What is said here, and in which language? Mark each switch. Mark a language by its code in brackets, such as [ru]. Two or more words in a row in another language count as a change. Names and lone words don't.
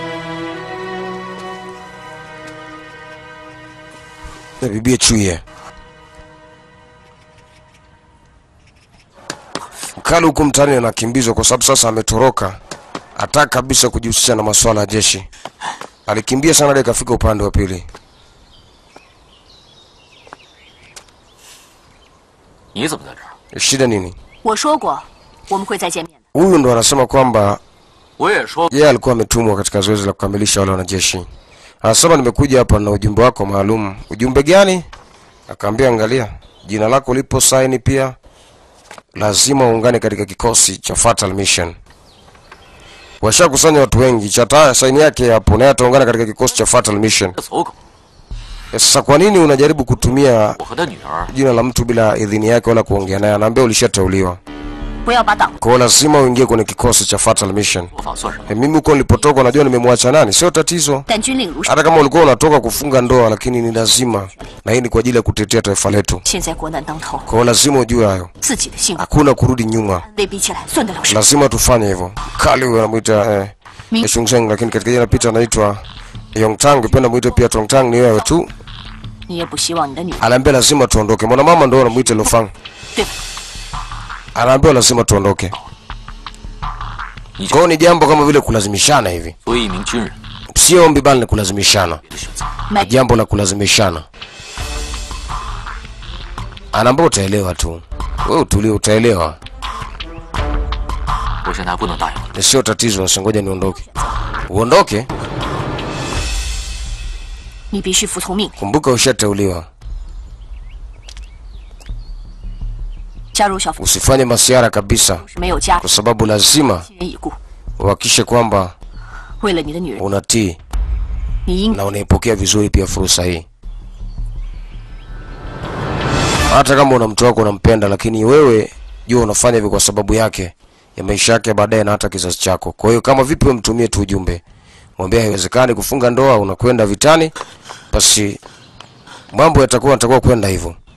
[sw] Na bibi Chuye. Mkali huko mtani anakimbizwa kwa sababu sasa ametoroka. Hataka kabisa kujihusisha na masuala ya jeshi. Alikimbia sana hadi akafika upande wa pili. [zh] 你怎么在这儿？ [sw] Shida nini? [zh] 我说过，我们会再见面的。 [sw] Huyu ndo anasema kwamba [zh] 我也说， [sw] yeye alikuwa ametumwa katika zoezi la kukamilisha wale wanajeshi. Anasema nimekuja hapa na ujumbe wako maalum. Ujumbe gani? Akaambia angalia, jina lako lipo saini pia. Lazima uungane katika kikosi cha Fatal Mission. Washakusanya watu wengi, chata saini yake hapo na ataungana katika kikosi cha Fatal Mission. [zh] 这走狗， [sw] Sasa kwa nini unajaribu kutumia [zh] 我和他女儿 [sw] jina la mtu bila idhini yake wala kuongea naye? Anaambia ulishateuliwa. [zh] 不要把党 [sw] Kwa hiyo lazima uingie kwenye kikosi cha Fatal Mission. [zh] 做法算什么？ [sw] Mimi huko nilipotoka najua nimemwacha nani, sio tatizo. [zh] 但军令如山。 [sw] Hata kama ulikuwa unatoka kufunga ndoa, lakini ni lazima, na hii ni kwa ajili ya kutetea taifa letu. [zh] 现在国难当头， [sw] Kwa hiyo lazima ujue hayo, [zh] 自己的幸福 [sw] hakuna kurudi nyuma, [zh] 被逼起来，算得了什么？ [sw] lazima tufanye hivyo. Kali huyo anamuita Shungseng, lakini katika jina pita anaitwa Yongtang, ukipenda muite pia Tongtang, ni wewe tu. [zh] 你也不希望你的女儿 [sw] Anaambia lazima tuondoke. Mwanamama ndio anamuita Lofang. [zh] 对吧？ [sw] Anaambia lazima tuondoke. Kwa hiyo ni jambo kama vile kulazimishana hivi. [zh] 作为一名军人， [sw] Sio ombi bali ni kulazimishana. [zh] 你的选择。买 [sw] Jambo la kulazimishana. Anaambia utaelewa tu. Wewe utulie utaelewa. [zh] 我现在还不能答应你， [sw] Ni sio tatizo, ngoja niondoke. Uondoke? [zh] 你必须服从命令， [sw] Kumbuka ushateuliwa. [zh] 加入小分 [sw] Usifanye masiara kabisa [zh] 是没有家 [sw] kwa sababu lazima [zh] 亲人已故。 [sw] uhakishe kwamba [zh] 为了你的女人， [sw] unatii [zh] 你应 [sw] na unaipokea vizuri pia fursa hii. Hata kama una mtu wako unampenda, lakini wewe jua unafanya hivyo kwa sababu yake, ya maisha yake baadaye na hata kizazi chako. Kwa hiyo kama vipi wewe mtumie tu ujumbe. Mwambie haiwezekani kufunga ndoa, unakwenda vitani, basi mambo yatakuwa kwenda hivyo.